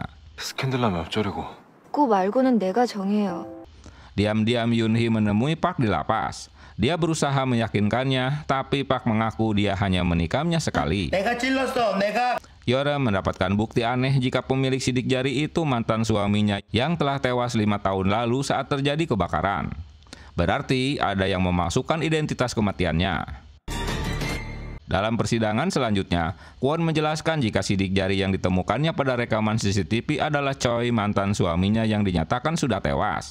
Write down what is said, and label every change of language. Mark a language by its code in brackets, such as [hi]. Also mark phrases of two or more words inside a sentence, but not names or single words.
[ko] 스캔들 나면 어쩌려고. 고 말고는 내가 정해요. [id] Diam-diam Yoon-hee menemui Park di lapas. Dia berusaha meyakinkannya, tapi Park mengaku dia hanya menikamnya sekali. [ko] 내가 찔렀어, 내가. [id] Yora mendapatkan bukti aneh jika pemilik sidik jari itu mantan suaminya yang telah tewas 5 tahun lalu saat terjadi kebakaran. Berarti ada yang memasukkan identitas kematiannya. Dalam persidangan selanjutnya, Kwon menjelaskan jika sidik jari yang ditemukannya pada rekaman CCTV adalah Choi, mantan suaminya yang dinyatakan sudah tewas.